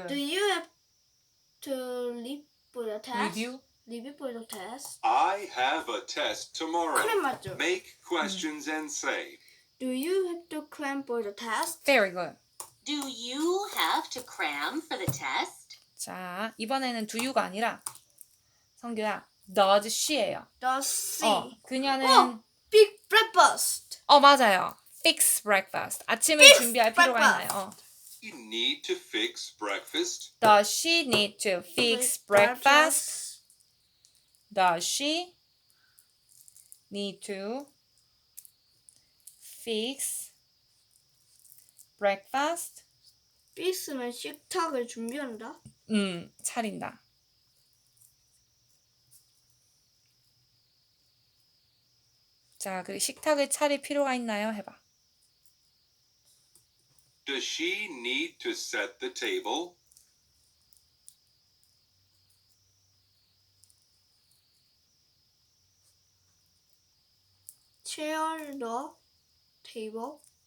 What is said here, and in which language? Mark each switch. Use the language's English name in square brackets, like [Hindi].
[English] Do you have to read for the test? Review? Review for the test. I have a test tomorrow. [Korean] 그래 맞죠? [English] Make questions and say. Do you have to cram for the test? Very good. Do you have to cram for the test? [Korean] 자, 이번에는 do you가 아니라 성규야, does she예요. [English] Does she? [Korean] 그녀는 [English] Big breakfast. [Korean] 맞아요. [English] Fix breakfast. [Korean] 아침을 [English] Fix [Korean] 준비할 필요가 [English] breakfast. [Korean] 있나요? [English] You need to fix breakfast. Does she need to fix breakfast? Does she need to fix breakfast? [Korean] fix면 식탁을 준비한다. 차린다. 자, 그 식탁을 차릴 필요가 있나요? 해봐. [English] Does she need to set the table? Chair the table.